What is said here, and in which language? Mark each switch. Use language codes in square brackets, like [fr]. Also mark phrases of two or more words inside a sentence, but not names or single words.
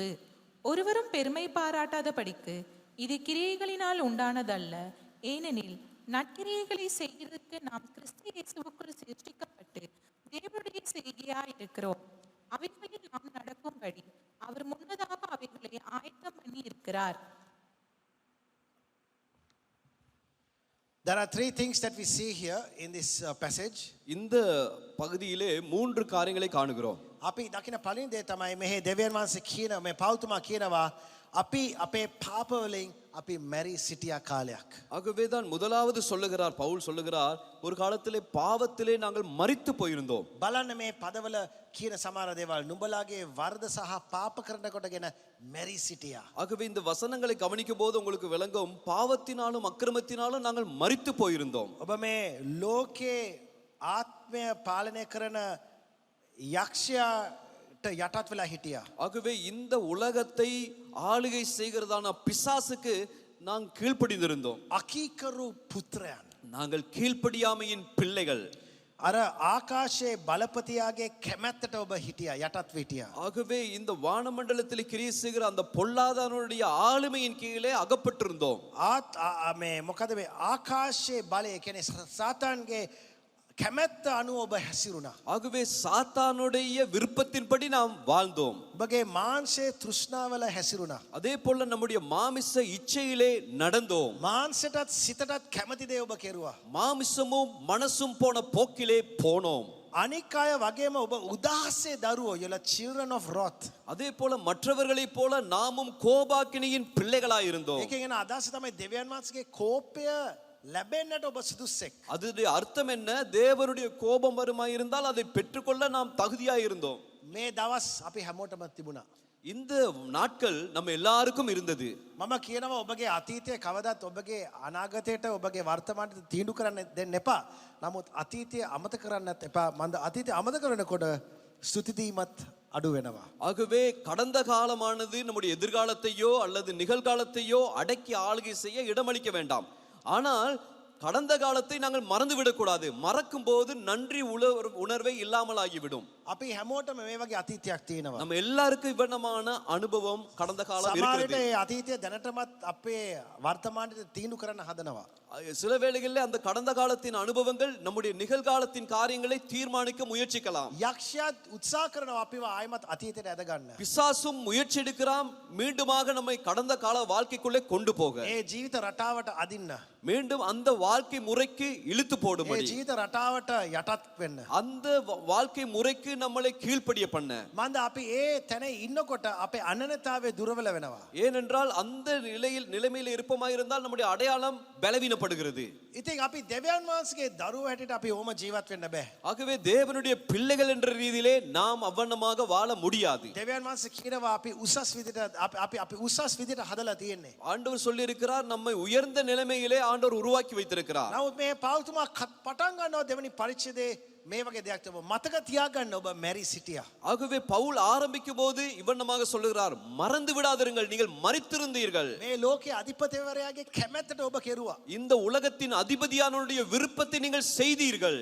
[ta] ஒருவரும் பெருமை பாராட்டாதபடிக்கு இது கிரியைகளினால் உண்டானதல்ல. ஏனெனில் நற்கிரியைகளை செய்கிறதுக்கு நாம் கிறிஸ்து இயேசுவுக்குள் சிருஷ்டிக்கப்பட்டு தேவனுடைய செய்கையாய் இருக்கிறோம். அவைகளில் நாம் நடக்கும்படி அவர் முன்னதாக அவைகளை ஆயத்தம் பண்ணி இருக்கிறார். [en] There are three things that we see here in this passage. [ta] இந்த பகுதியிலே 3 காரியங்களை காணுகிறோம். [si] අපි දකින පළවෙනි දේ තමයි මෙහි දෙවියන් වහන්සේ කියන මේ පෞතුමා කියනවා අපි අපේ පාප වලින් අපි මැරි සිටියා කාලයක්. [ta] ஆகவே தான் முதலாவது சொல்லுகிறார், பவுல் சொல்லுகிறார், ஒரு காலத்திலே பாவத்திலே நாங்கள் மரித்து போயிருந்தோம். [si] බලන්න මේ පදවල කියන සමහර දේවල් නුඹලාගේ වර්ධ සහ පාප කරන කොටගෙන මැරි සිටියා. [ta] ஆகவே இந்த வசனங்களை கவனிக்கும் போது உங்களுக்கு விளங்கும், பாவத்தினாலும் அக்கிரமத்தினாலும் நாங்கள் மரித்து போயிருந்தோம். [si] ඔබ මේ ලෝකේ ආත්මය පාලනය කරන යක්ෂයාට යටත් වෙලා හිටියා. [ta] ஆகவே இந்த உலகத்தை ஆளுகை செய்கிறதான பிசாசுக்கு நாங்கள் கீழ்ப்படிந்திருந்தோம். [si] අකීකරු පුත්‍රයන්. [ta] நாங்கள் கீழ்ப்படியாமையின் பிள்ளைகள். [si] අර ආකාශයේ බලපතියාගේ කැමැත්තට ඔබ හිටියා, යටත් හිටියා. [ta] ஆகவே இந்த வானமண்டலத்தில் கிரியை செய்கிற அந்த பொல்லாதவனுடைய ஆளுமையின் கீழே அகப்பட்டிருந்தோம். [si] මේ මොකද මේ ආකාශයේ බලය කියන්නේ සාතාන්ගේ කැමැත්ත අනුව ඔබ හැසිරුණා. [ta] ஆகவே சாத்தானுடைய விருப்பத்தின்படி நாம் வாழ்ந்தோம். [si] ඔබගේ මාංශයේ තෘෂ්ණාවල හැසිරුණා. [ta] அதே போல நம்முடைய மாமிச இச்சையிலே நடந்தோம். [si] මාංශයටත් සිතටත් කැමති දේ ඔබ කෙරුවා. [ta] மாமிசமும் மனசும் போன போக்கிலே போனோம். [si] අනික් අය වගේම ඔබ උදාසේ දරුවෝ [en] you're the children of wrath. [ta] அதே போல மற்றவர்களைப் போல நாமும் கோபாக்கினியின் பிள்ளைகளாய் இருந்தோம். [si] ඒකෙන් එන අදහස තමයි දෙවියන් වහන්සේගේ කෝපය ලැබෙන්නට ඔබ සුදුස්සෙක්. [ta] அதுடைய அர்த்தம் என்ன? தேவனுடைய கோபம் வருமாய் இருந்தால் அதை பெற்றுக்கொள்ள நாம் தகுதியாய் இருந்தோம். [si] මේ දවස් අපි හැමෝටම තිබුණා. [ta] இந்த நாட்கள் நம்ம எல்லாருக்கும் இருந்தது. [si] මම කියනවා ඔබගේ අතීතය කවදාත් ඔබගේ අනාගතයට ඔබගේ වර්තමානයට තීන්දුව කරන්න දෙන්න එපා. නමුත් අතීතය අමතක කරන්නත් එපා. මන්ද අතීතය අමතක කරනකොට ස්තුති දීමත් අඩු වෙනවා. [ta] ஆகவே கடந்த காலமானது நம்முடைய எதிர்காலத்தையோ அல்லது நிகழ்காலத்தையோ அடக்கி ஆளுகை செய்ய இடமளிக்க வேண்டாம். ஆனால் கடந்த காலத்தை நாங்கள் மறந்து விடக்கூடாது. மறக்கும் போது நன்றி உணர்வை இல்லாமல் ஆகிவிடும். [si] අපි හැමෝටම මේ වගේ අතීතයක් තියෙනවා. [ta] நம்ம எல்லாருக்கும் இவ்வளமான அனுபவம் கடந்த காலம் [si] සමහර විට [ta] இருக்கிறது. [si] ඒ අතීතය දැනටමත් අපේ වර්තමානයට තීන්දුව කරන්න හදනවා. [ta] சில வேளைகளில் அந்த கடந்த காலத்தின் அனுபவங்கள் நம்முடைய நிகழ்காலத்தின் காரியங்களை தீர்மானிக்க முயற்சிக்கலாம். [si] යක්ෂයාත් උත්සාහ කරනවා අපිව ආයමත් අතීතයට ඇද ගන්න. [ta] பிசாசும் முயற்சி எடுக்கிறான் மீண்டுமாக நம்மை கடந்த கால வாழ்க்கைக்குள்ளே கொண்டு போக, [si] ඒ ජීවිත රටාවට අදින්න. [ta] மீண்டும் அந்த வாழ்க்கை முறைக்கு இழுத்து [si] ඒ [ta] போடும்படி, [si] ජීවිත රටාවට යටත් වෙන්න. [ta] அந்த வாழ்க்கை முறைக்கு நம்மளை கீழ்ப்படிய பண்ண. [si] මන්ද අපි ඒ තැන ඉන්නකොට අපේ අනන්‍යතාවය දුර්වල වෙනවා. [ta] ஏனென்றால் அந்த நிலைமையில் இருப்பமாயிருந்தால் நம்முடைய அடையாளம் பலவீனப்படுகிறது. [si] ඉතින් අපි දෙවියන් වහන්සේගේ දරුවෝ හැටියට අපි ඕම ජීවත් වෙන්න බෑ. [ta] ஆகவே தேவனுடைய பிள்ளைகள் என்ற ரீதியிலே நாம் அவ்வண்ணமாக வாழ முடியாது. [si] දෙවියන් වහන්සේ කියනවා අපි උසස් විදිහට අපි උසස් විදිහට හදලා තියෙන්නේ. [ta] ஆண்டவர் சொல்லி இருக்கிறார், நம்மை உயர்ந்த நிலைமையிலே ஆண்டவர் உருவாக்கி வைத்திருக்கிறார். [si] නමුත් මේ පෞතුමා පටන් ගන්නවා දෙවනි පරිච්ඡේදයේ මේ වගේ දෙයක් තිබුණා. මතක තියාගන්න ඔබ මැරි සිටියා. [ta] ஆகவே பவுல் ஆரம்பிக்கும் போது இவ்வண்ணமாக சொல்லுகிறார், மறந்து விடாதிருங்கள், நீங்கள் மரித்திருந்தீர்கள். [si] මේ ලෝකයේ අධිපතිවරයාගේ කැමැත්තට ඔබ කෙරුවා. [ta] இந்த உலகத்தின் அதிபதியானவருடைய விருப்பத்தை நீங்கள் செய்தீர்கள்.